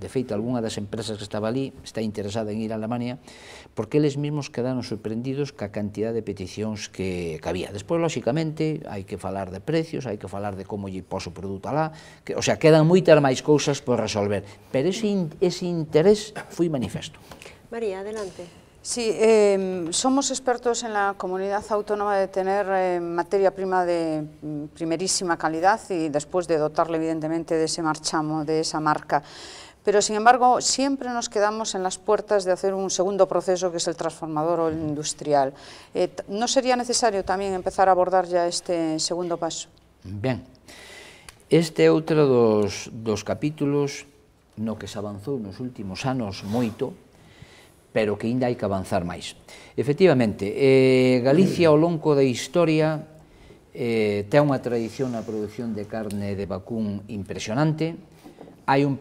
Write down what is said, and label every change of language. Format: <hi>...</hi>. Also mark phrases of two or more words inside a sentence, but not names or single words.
<gl>De feito, algunha das empresas que estaba ali está interesada en ir a Alemania porque eles mesmos quedaron sorprendidos ca cantidad de peticións que había. Despois, lóxicamente, hai que falar de precios, hai que falar de como lle pos o produto alá,</gl> <es>o sea,</es> <gl>quedan moitas máis cousas por resolver, pero ese interés foi manifesto.</gl> <es>María, adelante. Sí, somos expertos en la comunidad autónoma de tener materia prima de primerísima calidad y después de dotarle evidentemente de ese marchamo, de esa marca. Pero sin embargo siempre nos quedamos en las puertas de hacer un segundo proceso que es el transformador o el industrial. ¿No sería necesario también empezar a abordar ya este segundo paso?</es> <gl>Ben, este é outro dos capítulos no que se avanzou nos últimos anos moito, pero que ainda hai que avanzar máis. Efectivamente, Galicia ao longo da historia ten unha tradición na produción de carne de vacún impresionante, hai un</gl>